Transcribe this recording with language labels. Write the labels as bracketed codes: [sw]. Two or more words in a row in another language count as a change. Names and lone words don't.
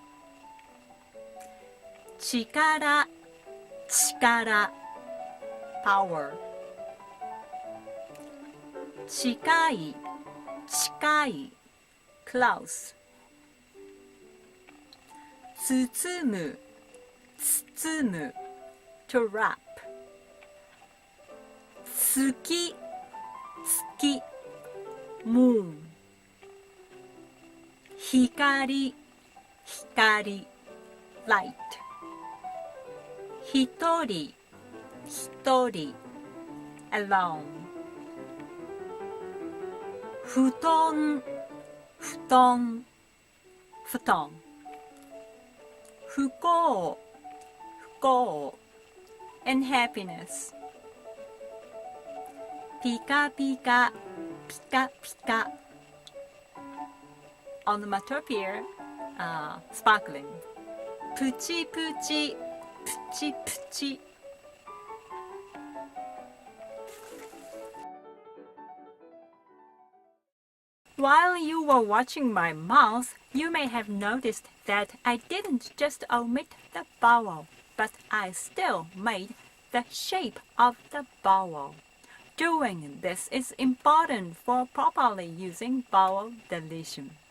[ja] 力、力、power. 近い、近い、close. 包む、包む、to wrap. 月、月、moon. 光、光、light. 一人、一人、alone. 布団、布団、布団。不幸、不幸、unhappiness. ピカピカ、ピカピカ。 [en] onomatopoeia, sparkling. [ja] プチプチ、プチプチ。 [en] While you were watching my mouth, you may have noticed that I didn't just omit the vowel, but I still made the shape of the vowel. Doing this is important for properly using vowel deletion.